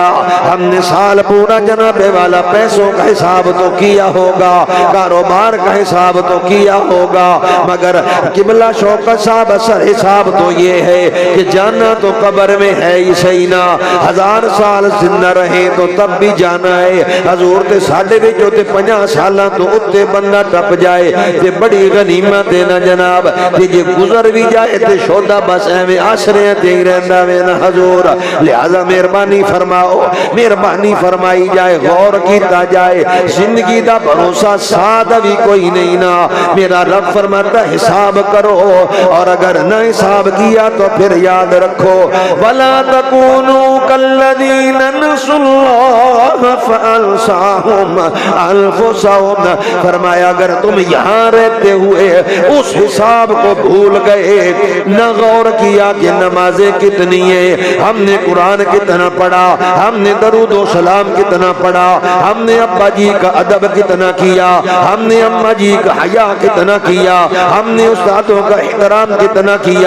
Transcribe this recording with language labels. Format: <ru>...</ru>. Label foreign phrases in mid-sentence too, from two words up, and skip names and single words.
<ur>ہم نے سال پورا جناب والا پیسوں کا حساب تو کیا ہوگا، کاروبار کا حساب تو کیا ہوگا، مگر قبلہ شوکت صاحب اثر حساب تو یہ ہے کہ جانا تو قبر میں ہے ہی صحیح نا، 1000 سال زندہ رہے تو تب بھی جانا ہے۔</ur> <pa>حضور تے ساڈے وچ تے 50 سالاں تو اتے بندہ ٹپ جائے تے بڑی غنیمت ہے نا جناب، تے جے گزر بھی جائے تے شودا بس ایویں آسرے تے ہی رہندا وے نا حضور۔ لہذا مہربانی فرماؤ، مہربانی فرمائی جائے، غور کیتا جائے، زندگی دا بھروسہ سادہ بھی کوئی نہیں نا۔</pa> <ur>میرا رب فرماتا حساب کرو، اور اگر نہ حساب کیا تو پھر یاد رکھو</ur> <ar>وَلَا تَكُونُوا كَالَّذِينَ نَسُوا اللَّهَ فَأَنسَاهُمْ أَنفُسَهُمْ۔</ar> <ur>فرمایا اگر تم یہاں رہتے ہوئے اس حساب کو بھول گئے، نہ غور کیا کہ نمازیں کتنی ہیں، ہم نے قرآن کتنا پڑھا، ہم نے درود و سلام کتنا پڑھا، ہم نے ابا جی کا ادب کتنا کیا، ہم نے اماں جی کا حیا کتنا کیا، ہم نے استادوں کا احترام کتنا کیا،</ur>